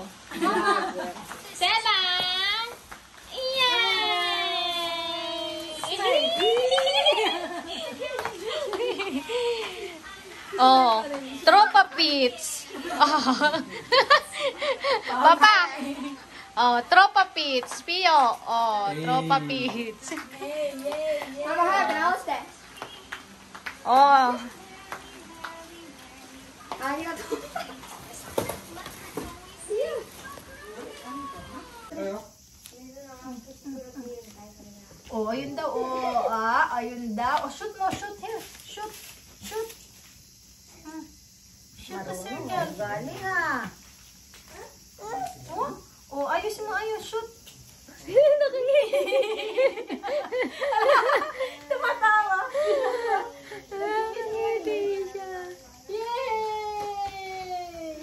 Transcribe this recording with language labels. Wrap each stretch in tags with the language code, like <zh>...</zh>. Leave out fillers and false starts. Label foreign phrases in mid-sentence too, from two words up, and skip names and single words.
<tl>Sela! Oh, tropa pits. Papa. Oh, tropa pits. Pio. Oh, tropa pits.</tl> <sv>Mamma har den hos dig. Oh.</sv> <tl>Oh, ayun daw. Oh, ayun daw. Oh, shoot mo.</tl> <en>Shoot here. Shoot. Shoot the circle.</en> <tl>Galing, ah. Oh, ayos mo. Shoot. Tumatawa. Yay!</tl>